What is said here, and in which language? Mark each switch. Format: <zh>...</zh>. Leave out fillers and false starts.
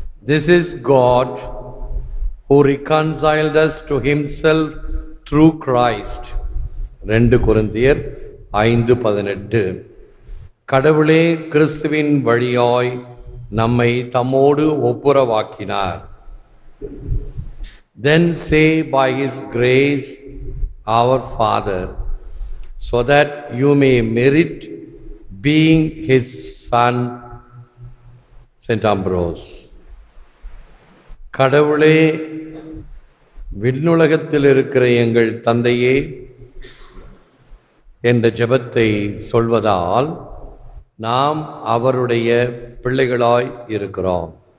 <en>This is God who reconciled us to himself through Christ.</en> <ta>2 கொரிந்தியர் 5:18. கடவுளே கிறிஸ்துவின் வழியாய் நம்மை தம்மோடு ஒப்புரவாக்கினார்.</ta> <en>Then say by his grace, our Father, so that you may merit being his son. Saint Ambrose.</en> <ta>கடவுளே, விண்ணுலகத்தில் இருக்கிற எங்கள் தந்தையே என்ற ஜெபத்தை சொல்வதால் நாம் அவருடைய பிள்ளைகளாய் இருக்கிறோம்.</ta>